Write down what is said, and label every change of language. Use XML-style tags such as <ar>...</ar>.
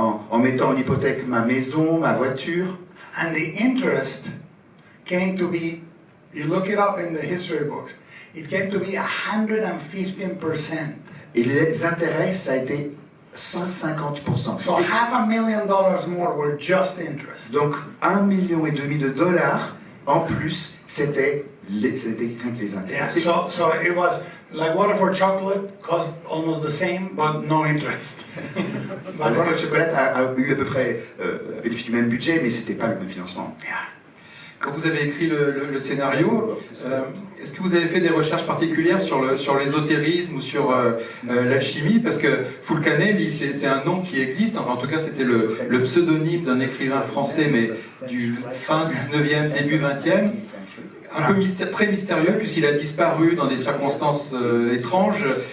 <fr>en mettant en hypothèque ma maison, ma voiture.</fr> <en>And the interest came to be, you look it up in the history books, it came to be 115%.</en> <fr>Et les intérêts, ça a été 150%.</fr> <en>So $500,000 more were just interest.</en> <fr>Donc $1,5 million en plus, c'était rien que les intérêts.</fr> <en>Yeah, so it was like water for chocolate, cost almost the same, but no interest.</en> <fr>La Banque de Chocolat a eu à peu près bénéficie du même budget, mais c'était pas le même financement.</fr> <en>Yeah.</en> <fr>Quand vous avez écrit le scénario, est-ce que vous avez fait des recherches particulières sur l'ésotérisme ou sur l'alchimie? Parce que Fulcanelli, c'est un nom qui existe, enfin, en tout cas c'était le pseudonyme d'un écrivain français, mais du fin 19e, début 20e, un peu très mystérieux puisqu'il a disparu dans des circonstances étranges.</fr>